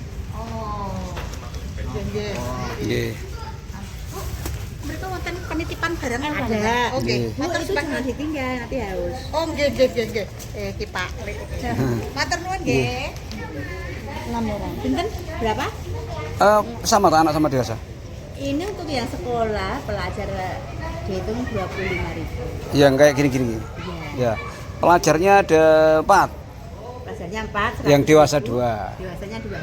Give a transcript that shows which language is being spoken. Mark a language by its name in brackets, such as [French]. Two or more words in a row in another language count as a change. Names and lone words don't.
[Javanese] Oh. Nggih. [Indonesian] Mereka wonten penitipan barang Ada. Oke. [Javanese] Nggih. [Indonesian] Matur jangan ditinggal nanti haus. [Javanese] Oh, nggih nggih nggih nggih. Ki Pak. Matur nuwun nggih. 6 orang. Pinten? Berapa? [Indonesian] Sama tak anak sama dewasa? Ini untuk yang sekolah pelajar dihitung 25.000. Yang kayak gini-gini. Ya. Pelajarnya ada 4, Pelajarnya 4. yang dewasa 2. Dewasanya 2.